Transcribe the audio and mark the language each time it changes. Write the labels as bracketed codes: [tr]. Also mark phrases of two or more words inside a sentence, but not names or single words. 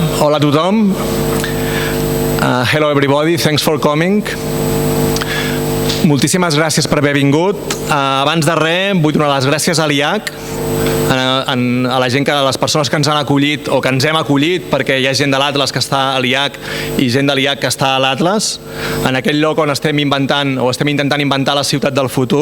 [ca] Hola a tothom. [en] Hello everybody, thanks for coming. [ca] Moltíssimes gràcies per haver vingut. Abans de res, vull donar les gràcies a l'IAAC, a la gent, a les persones que ens han acollit o que ens hem acollit, perquè hi ha gent de l'Atlas que està a l'IAAC i gent de l'IAAC que està a l'Atlas, en aquell lloc on estem inventant o estem intentant inventar la ciutat del futur.